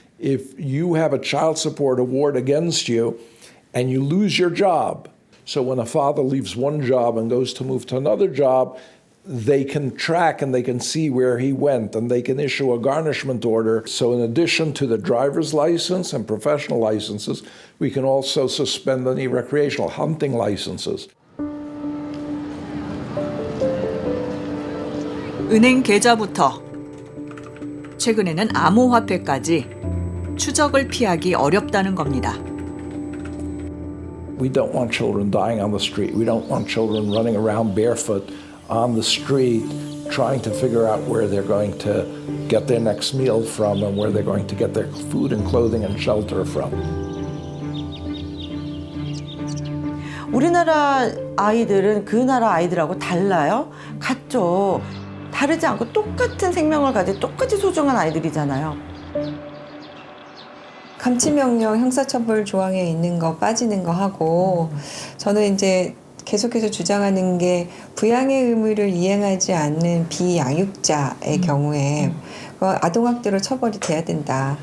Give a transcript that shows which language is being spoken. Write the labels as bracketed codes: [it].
[en] If you have a child support award against you and you lose your job, so when a father leaves one job and goes to move to another job, they can track and they can see where he went and they can issue a garnishment order. So in addition to the driver's license and professional licenses, we can also suspend any recreational hunting licenses. [ko] 은행 계좌부터 최근에는 암호화폐까지 추적을 피하기 어렵다는 겁니다. [en] We don't want children dying on the street. We don't want children running around barefoot on the street trying to figure out where they're going to get their next meal from and where they're going to get their food and clothing and shelter from. [ko] 우리나라 아이들은 그 나라 아이들하고 달라요? 같죠. 다르지 않고 똑같은 생명을 가진 똑같이 소중한 아이들이잖아요. 감치명령 형사처벌 조항에 있는 거 빠지는 거 하고 저는 이제 계속해서 주장하는 게 부양의 의무를 이행하지 않는 비양육자의 경우에 아동학대로 처벌이 돼야 된다.